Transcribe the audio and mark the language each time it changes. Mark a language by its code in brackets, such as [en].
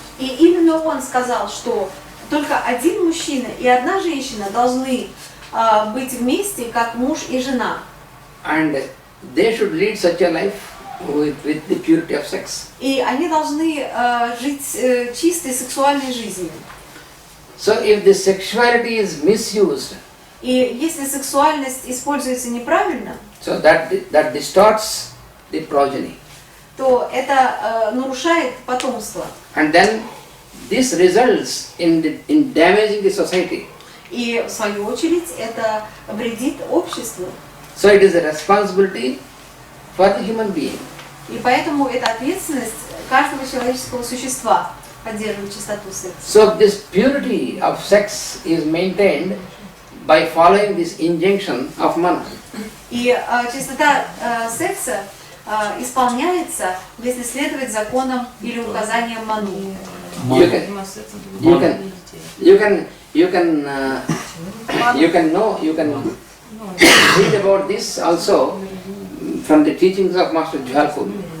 [ru] И именно он сказал, что только один мужчина и одна женщина должны быть вместе, как муж и жена. [en] And they should lead such a life with the purity of sex. [ru] И они должны жить чистой сексуальной жизнью. [en] So if the sexuality is misused, [ru] И если сексуальность используется неправильно, [en] so that distorts the progeny. [ru] то это нарушает потомство. [en] And then this results in damaging the society. [ru] И в свою очередь это вредит обществу. [en] So it is a responsibility for the human being. [ru] И поэтому это ответственность каждого человеческого существа поддерживать чистоту секса. [en] So this purity of sex is maintained by following this injunction of Manu. [ru] И чистота секса исполняется, если следовать законам или указаниям Ману. [en] You can read about this also from the teachings of Master Jhalpur.